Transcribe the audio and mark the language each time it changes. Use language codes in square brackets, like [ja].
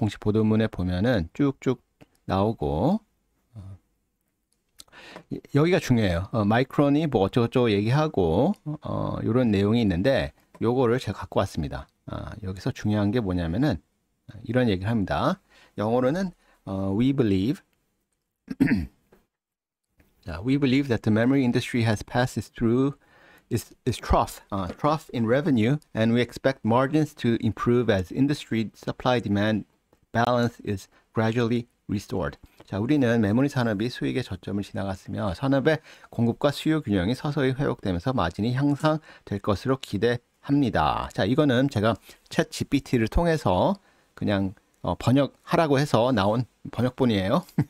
[ko] 공식 보도문에 보면은 쭉쭉 나오고 여기가 중요해요. 마이크론이 뭐 어쩌고저쩌고 얘기하고 이런 내용이 있는데 요거를 제가 갖고 왔습니다. 여기서 중요한 게 뭐냐면은 이런 얘기를 합니다. 영어로는 [en] we believe we believe that the memory industry has passed its trough in revenue, and we expect margins to improve as industry supply-demand balance is gradually restored. [ko] 자, 우리는 메모리 산업이 수익의 저점을 지나갔으며 산업의 공급과 수요 균형이 서서히 회복되면서 마진이 향상될 것으로 기대합니다. 자, 이거는 제가 챗 GPT를 통해서 그냥 번역하라고 해서 나온 번역본이에요.